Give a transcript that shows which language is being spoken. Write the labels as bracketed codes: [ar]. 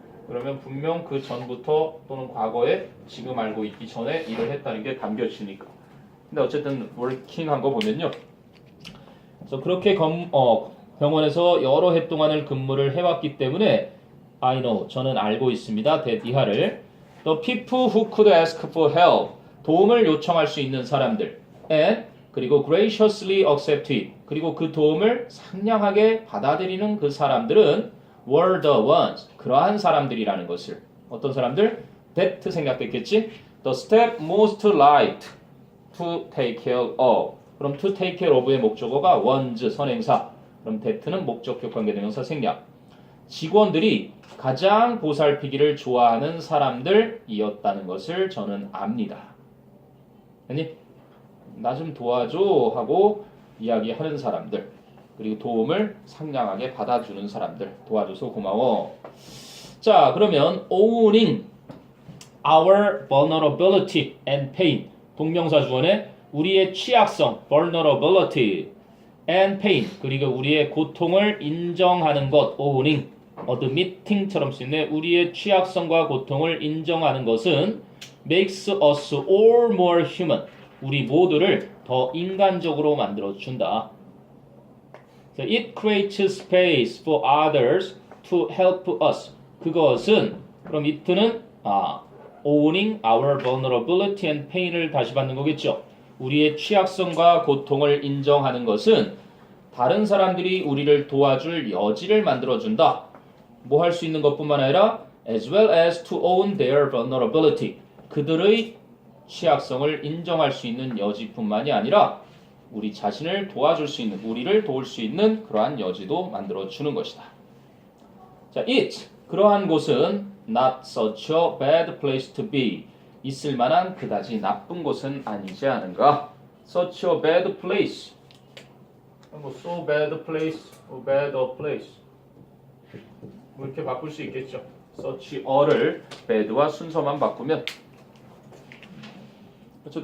[ko] 그러면 분명 그 전부터 또는 과거에 지금 알고 있기 전에 일을 했다는 게 감겨지니까. 근데 어쨌든 working 한 거 보면요. 그래서 그렇게 병원에서 여러 해 동안을 근무를 해왔기 때문에 [en] I know, [ko] 저는 알고 있습니다. 대디하를. [en] The people who could ask for help, [ko] 도움을 요청할 수 있는 사람들. [en] And [ko] 그리고 [en] graciously accept it, [ko] 그리고 그 도움을 상냥하게 받아들이는 그 사람들은 [en] were the ones, [ko] 그러한 사람들이라는 것을. 어떤 사람들? that 생각됐겠지? [en] The step most liked to take care of. [ko] 그럼 to take care of의 목적어가 was 선행사. 그럼 that는 목적격 관계대명사 생략. 직원들이 가장 보살피기를 좋아하는 사람들이었다는 것을 저는 압니다. 아니, 나 좀 도와줘 하고 이야기하는 사람들, 그리고 도움을 상냥하게 받아주는 사람들, 도와줘서 고마워. 자, 그러면 [en] owning our vulnerability and pain, [ko] 동명사 주어에 우리의 취약성, vulnerability and pain, 그리고 우리의 고통을 인정하는 것, owning, admitting처럼 쓰이네. 우리의 취약성과 고통을 인정하는 것은 [en] makes us all more human, [ko] 우리 모두를 더 인간적으로 만들어준다. [en] It creates space for others to help us. [ko] 그것은, 그럼 it는 owning our vulnerability and pain을 다시 받는 거겠죠. 우리의 취약성과 고통을 인정하는 것은 다른 사람들이 우리를 도와줄 여지를 만들어준다. 뭐 할 수 있는 것뿐만 아니라 [en] as well as to own their vulnerability. [ko] 그들의 취약성을 인정할 수 있는 여지뿐만이 아니라 우리 자신을 도와줄 수 있는, 우리를 도울 수 있는 그러한 여지도 만들어주는 것이다. [en] 자, it, [ko] 그러한 곳은 [en] not such a bad place to be. [ko] 있을 만한 그다지 나쁜 곳은 아니지 않은가? [en] Such a bad place. 뭐 so bad place, or bad a place. [ko] 뭐 이렇게 바꿀 수 있겠죠. such a를 bad와 순서만 바꾸면, 그렇죠.